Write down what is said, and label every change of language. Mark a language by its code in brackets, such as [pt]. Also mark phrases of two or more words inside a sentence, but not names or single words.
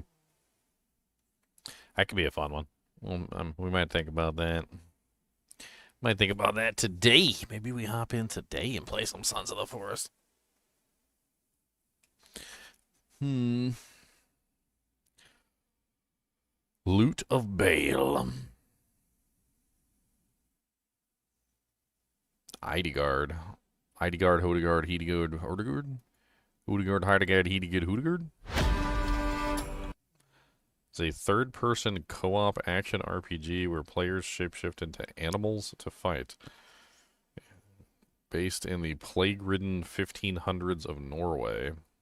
[en] That could be a fun one. We might think about that. Might think about that today. Maybe we hop in today and play some Sons of the Forest. Loot of Bale. Idegard. Idegard, Hodegard, Hedegard, Hodegard? Hodegard, Heidegard, Hedegard, Hodegard? It's a third-person co-op action RPG where players shapeshift into animals to fight. Based in the plague-ridden 1500s of Norway.